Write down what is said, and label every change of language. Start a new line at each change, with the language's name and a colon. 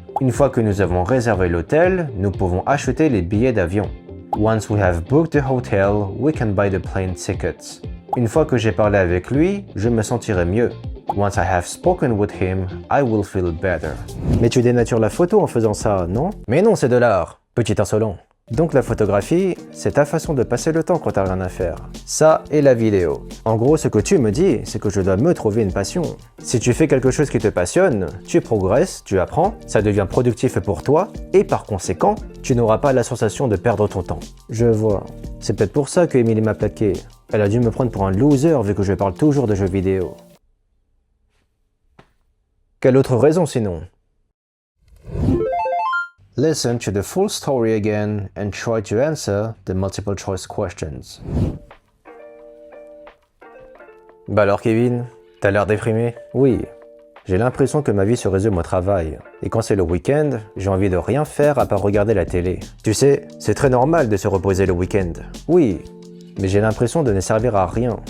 French: Une fois que nous avons réservé l'hôtel, nous pouvons acheter les billets d'avion.
English: Once we have booked the hotel, we can buy the plane tickets.
French: Une fois que j'ai parlé avec lui, je me sentirai mieux.
English: Once I have spoken with him, I will feel better.
French: Mais tu dénatures la photo en faisant ça, non? Mais non, c'est de l'art, petit insolent. Donc la photographie, c'est ta façon de passer le temps quand t'as rien à faire. Ça et la vidéo. En gros, ce que tu me dis, c'est que je dois me trouver une passion. Si tu fais quelque chose qui te passionne, tu progresses, tu apprends, ça devient productif pour toi, et par conséquent, tu n'auras pas la sensation de perdre ton temps. Je vois. C'est peut-être pour ça que Emily m'a plaqué. Elle a dû me prendre pour un loser vu que je parle toujours de jeux vidéo. Quelle autre raison sinon?
English: Listen to the full story again and try to answer the multiple choice questions.
French: Bah alors Kevin, t'as l'air déprimé? Oui, j'ai l'impression que ma vie se résume au travail. Et quand c'est le week-end, j'ai envie de rien faire à part regarder la télé. Tu sais, c'est très normal de se reposer le week-end. Oui, mais j'ai l'impression de ne servir à rien.